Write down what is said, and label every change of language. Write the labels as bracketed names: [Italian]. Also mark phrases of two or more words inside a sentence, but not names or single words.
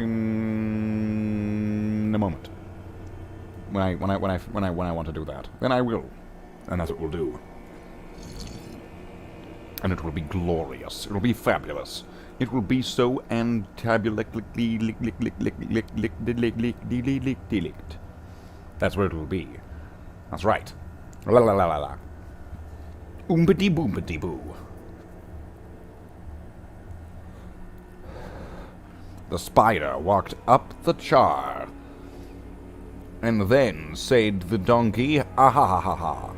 [English] In a moment. When I want to do that. Then I will. And that's what we'll do. And it will be glorious. It will be fabulous. It will be so antabulically. That's where it will be. That's right. La la la la la. Oompity boompity boo. The spider walked up the char, and then said the donkey, ah ha ha ha ha.